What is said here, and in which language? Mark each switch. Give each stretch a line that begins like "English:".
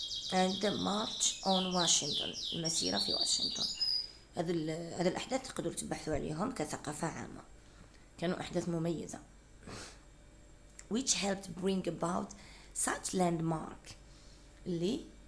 English: and the march on Washington،
Arabic: المسيرة في واشنطن. هذه الأحداث تقدروا تبحثوا عليهم كثقافة عامة، كانوا أحداث مميزة.
English: which helped bring about such landmark اللي